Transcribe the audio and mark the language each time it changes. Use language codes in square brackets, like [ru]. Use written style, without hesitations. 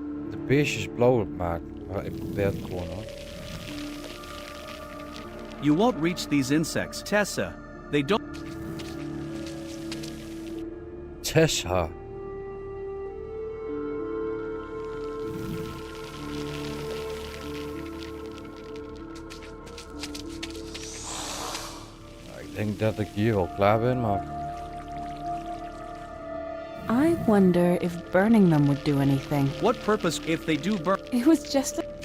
[nl] de beestjes blauw maakt. Maar ik probeer het gewoon hoor. [en] You won't reach these insects, Tessa. They don't. Tessa. [nl] Ik denk dat ik hier wel klaar ben, maar... [en] I wonder if burning them would do anything. What purpose if they do burn? It was just a...